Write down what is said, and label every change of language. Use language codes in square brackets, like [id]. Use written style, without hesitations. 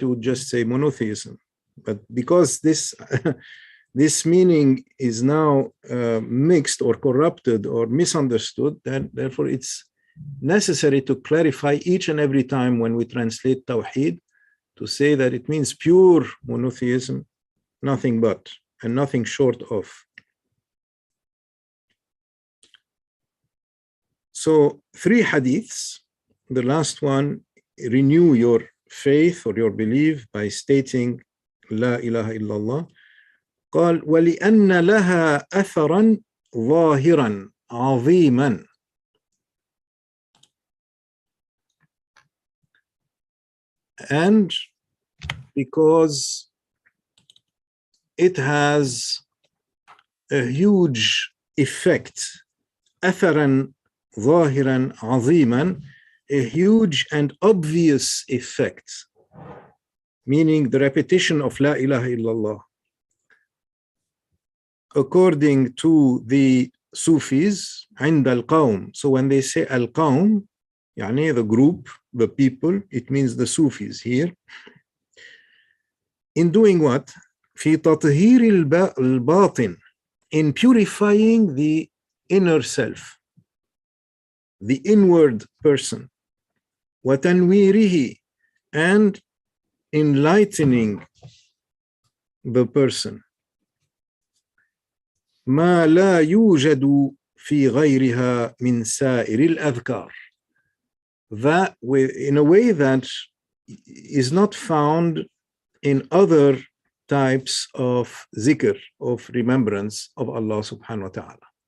[en] We would just say monotheism. But because this this meaning is now mixed or corrupted or misunderstood, then therefore it's necessary to clarify each and every time when we translate Tawheed to say that it means pure monotheism, nothing but, and nothing short of. So 3 hadiths. The last one, renew your faith or your belief by stating [ar] لا إله إلا الله. قال ولأن لها أثرا ظاهرا عظيما. [en] And because it has a huge effect, [ar] أثرا ظاهرا عظيما, [en] a huge and obvious effect, meaning the repetition of La ilaha illallah. According to the Sufis, [ar] عند القوم. [en] So when they say al-qawm, يعني the group, the people, it means the Sufis here. In doing what? [ar] في تطهير الباطن, [en] in purifying the inner self, the inward person. [ar] وتنويره, [en] and enlightening the person. [ar] ما لا يوجد في غيرها من سائر الأذكار. [en] That in a way that is not found in other types of zikr, of remembrance of Allah subhanahu wa ta'ala.